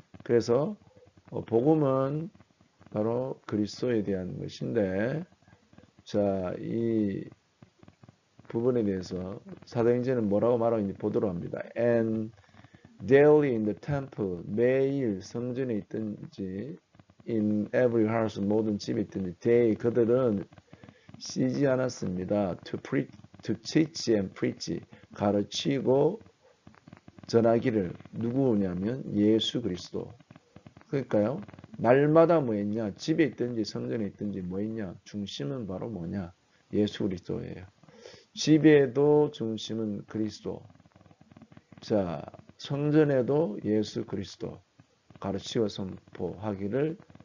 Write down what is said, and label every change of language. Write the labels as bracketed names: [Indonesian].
[Korean] 그래서 복음은 바로 그리스도에 대한 것인데 자, 이 부분에 대해서 사도행전은 뭐라고 말하고 있는지 보도록 합니다. [English] And daily in the temple, [Korean] 매일 성전에 있든지 [English] in every house, [Korean] 모든 집에 있든지 [English] they, [Korean] 그들은 쉬지 않았습니다. [English] to teach and preach, [Korean] 가르치고 전하기를. 누구냐면 예수 그리스도. 그러니까요, 날마다 뭐 했냐? 집에 있든지 성전에 있든지 뭐 했냐? 중심은 바로 뭐냐? 예수 그리스도예요. 집에도 중심은 그리스도. 자, 성전에도 예수 그리스도 가르치고 선포하기를.